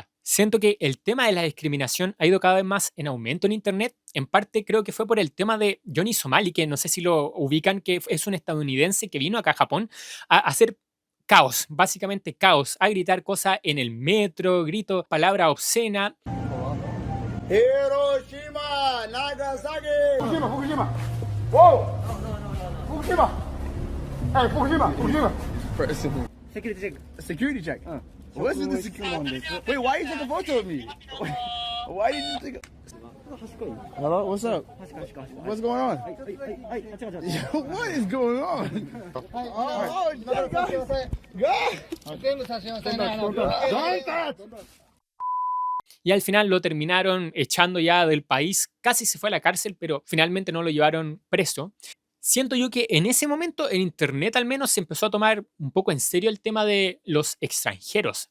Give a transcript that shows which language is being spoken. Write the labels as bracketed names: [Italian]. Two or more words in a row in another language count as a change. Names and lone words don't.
[Spanish] Siento que el tema de la discriminación ha ido cada vez más en aumento en Internet. En parte creo que fue por el tema de Johnny Somali, que no sé si lo ubican, que es un estadounidense que vino acá a Japón a hacer caos, básicamente caos, a gritar cosas en el metro, grito, palabra obscena. [English] Hiroshima, Nagasaki. Fukushima, Fukushima. Whoa. Fukushima. Hey, Fukushima, Fukushima. Security check. Security check. What's the security? Wait, why you take a photo of me? Why did you take a... Hello, what's up? What's going on? What is going on? Oh, [Spanish] Y al final lo terminaron echando ya del país, casi se fue a la cárcel, pero finalmente no lo llevaron preso. Siento yo que en ese momento en Internet al menos se empezó a tomar un poco en serio el tema de los extranjeros.